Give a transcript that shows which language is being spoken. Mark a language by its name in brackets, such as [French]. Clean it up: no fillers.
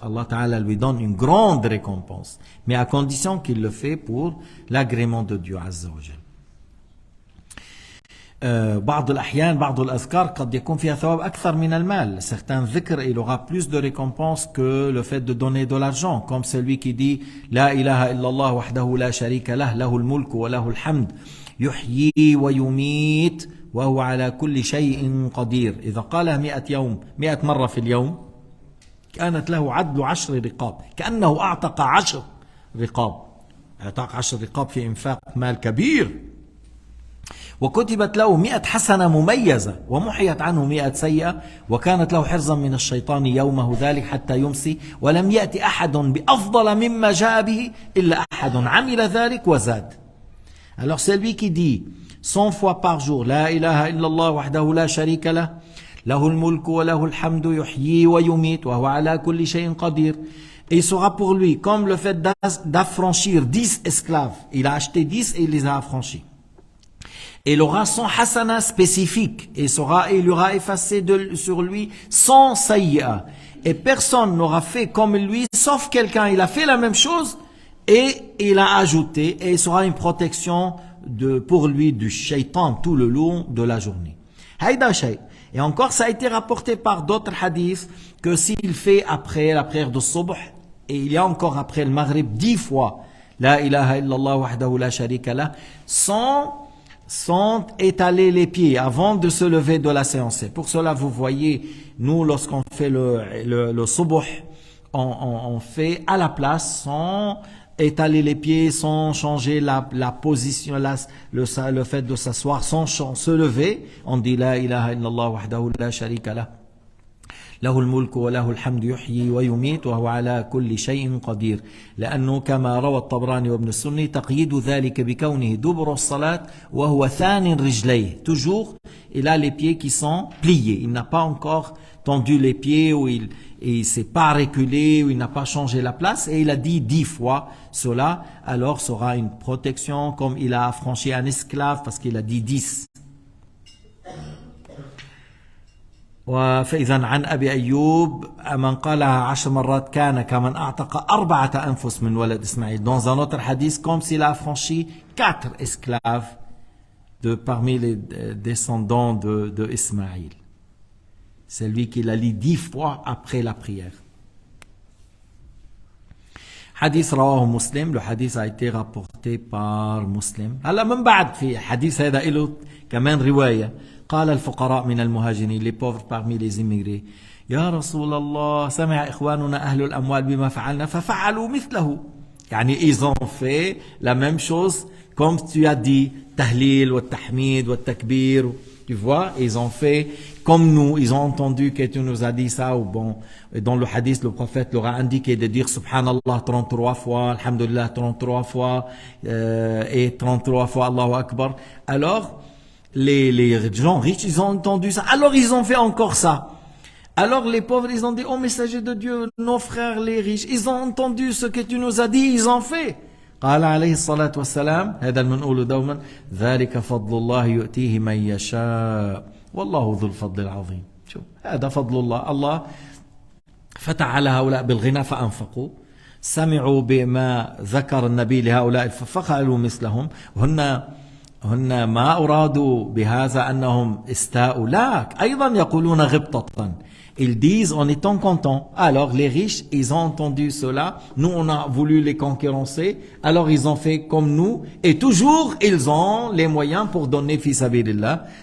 [French] Allah Ta'ala lui donne une grande récompense, mais à condition qu'il le fait pour l'agrément de Dieu Azza wa Jal. [Arabic] بعض الأحيان بعض الأذكار قد يكون فيها ثواب أكثر من المال. [French] Certains ذكر il aura plus de récompense que le fait de donner de l'argent, comme celui qui dit [Arabic] لا إله إلا الله وحده لا شريك له له الملك وله الحمد يحيي ويميت وهو على كل شيء قدير. إذا قالها 100 مرة في اليوم كانت له عدل 10 رقاب, كأنه أعتق 10 رقاب. أعتق 10 رقاب في إنفاق مال كبير. وكتبت له 100 حسنة مميزة ومحيت عنه 100 سيئة وكانت له حرزا من الشيطان يومه ذلك حتى يمسي ولم يأتي أحد بأفضل مما جاء به إلا أحد عمل ذلك وزاد. [French] Alors c'est lui qui dit 100 fois par jour [Arabic] لا إله إلا الله وحده لا شريك له له الملك وله الحمد يحيي ويميت وهو على كل شيء قدير. [French] Et il sera pour lui comme le fait d'affranchir 10 esclaves. Il a acheté 10 et il les a affranchis. Et il aura son hasana spécifique et il aura effacé sur lui 100 sayyi'a. Et personne n'aura fait comme lui, sauf quelqu'un, il a fait la même chose et il a ajouté, et il sera une protection pour lui du shaitan tout le long de la journée. [Arabic] Haïda shay. [French] Et encore, ça a été rapporté par d'autres hadiths que s'il fait après la prière de Subh, et il y a encore après le Maghrib 10 fois, [Arabic] La ilaha illallah wahdahu la sharika lah, [French] sans étaler les pieds avant de se lever de la séance. Et pour cela, vous voyez, nous, lorsqu'on fait le subuh, on fait à la place, sans étaler les pieds, sans changer la position, le fait de s'asseoir, sans se lever. On dit [Arabic] La ilaha illallah wahdahu la sharika lah. له الملك وله الحمد يحيي ويميت وهو على كل شيء قدير. لأنه كما روى الطبراني وابن السني تقييد ذلك بكونه دبر الصلاة وهو ثاني رجليه. [French] Toujours, il a les pieds qui sont pliés. Il n'a pas encore tendu les pieds ou il s'est pas reculé ou il n'a pas changé la place. Et il a dit 10 fois cela. Alors sera une protection comme il a affranchi un esclave parce qu'il a dit 10. [Arabic] فإذا عن أبي أيوب من قالها 10 مرات كان كمن أعتق 4 أنفس من ولد إسماعيل. [French] Dans un autre hadith, comme s'il a affranchi 4 esclaves parmi les descendants de Ismaïl. C'est lui qui l'a lu 10 fois après la prière. [Arabic] حديث رواه مسلم. [French] Le hadith a été rapporté par Muslim. [Arabic] هلا من بعد في حديث هذا له كمان رواية. قال الفقراء من المهاجرين, [French] les pauvres parmi les immigrés, [Arabic] يا رسول الله سمع إخواننا أهل الأموال بما فعلنا ففعلوا مثله. [French] يعني ils ont fait la même chose comme tu as dit, tahlil, wa tahmid, wa takbir. Tu vois, ils ont fait comme nous, ils ont entendu que tu nous as dit ça, ou bon, dans le hadith, le prophète leur a indiqué de dire Subhanallah 33 fois, Alhamdulillah 33 fois, et 33 fois Allahu Akbar. Alors, les gens riches, ils ont entendu ça, alors ils ont fait encore ça. Alors les pauvres, ils ont dit, oh messager de Dieu, nos frères les riches, ils ont entendu ce que tu nous as dit, ils ont fait. [Arabic] قال عليه الصلاة والسلام, هذا المنقول دوما, ذلك فضل الله يؤتيه من يشاء والله ذو الفضل العظيم. شوف, هذا فضل الله. الله فتح على هؤلاء بالغنى فأنفقوا, سمعوا بما ذكر النبي لهؤلاء ففعلوا مثلهم. هن ما أرادوا بهذا أنهم استاءوا, لا, أيضا يقولون غبطة. [French] Ils disent en étant contents. Alors les riches, ils ont entendu cela. Nous, on a voulu les concurrencer. Alors ils ont fait comme nous. Et toujours, ils ont les moyens pour donner fi sabilillah.